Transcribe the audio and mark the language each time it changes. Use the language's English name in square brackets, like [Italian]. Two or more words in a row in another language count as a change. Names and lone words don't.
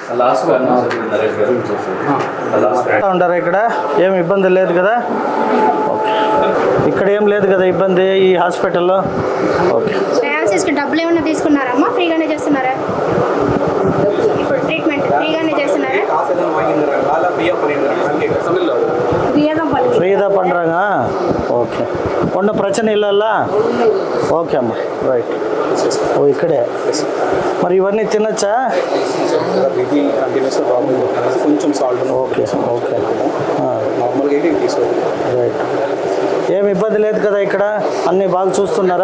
[Telugu] ఉంటారా ఇక్కడ? ఏం ఇబ్బంది లేదు కదా? ఇక్కడ ఏం లేదు కదా ఇబ్బంది ఈ హాస్పిటల్లో? ఓకే. డబ్బులు ఏమైనా తీసుకున్నారమ్మా? ఫ్రీగానే చేస్తున్నారా? ఇప్పుడు ట్రీట్మెంట్ ఫ్రీగానే చేస్తున్నారా? [Tamil] ஃப்ரீயாக தான் பண்ணுறாங்க. ஓகே, ஒன்றும் பிரச்சனை இல்லைல்ல? [Telugu] ఓకే అమ్మా, రైట్. ఓ ఇక్కడే మరి ఇవన్నీ తినచ్చా? [English] okay okay, right. [Telugu] ఏమి ఇబ్బంది లేదు కదా ఇక్కడ? అన్నీ బాగా చూస్తున్నారా?